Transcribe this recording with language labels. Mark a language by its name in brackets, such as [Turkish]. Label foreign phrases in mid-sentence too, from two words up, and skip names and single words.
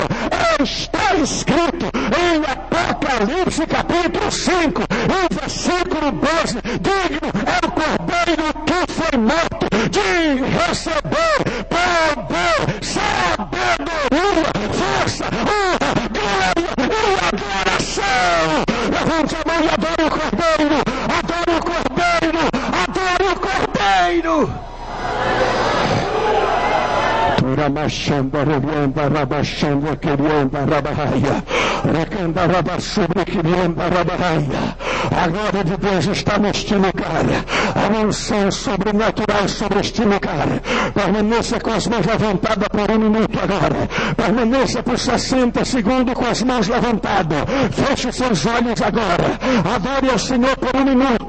[Portuguese] Está escrito em Apocalipse capítulo 5, em versículo 12, digno é o Cordeiro que foi morto de receber poder, sabedoria, força, honra, glória e adoração. Levante a mão e adore o Cordeiro, adore o Cordeiro, adore o Cordeiro. Ramachanda, Revianda, Rabachanda, Querianda, Rabahaia, Recanda, Rabassubre, Querianda, Rabahaia. A glória de Deus está neste lugar. A unção sobrenatural sobre este lugar. Permaneça com as mãos levantadas por um minuto agora. Permaneça por 60 segundos com as mãos levantadas. Feche os seus olhos agora. Adore ao Senhor por um minuto.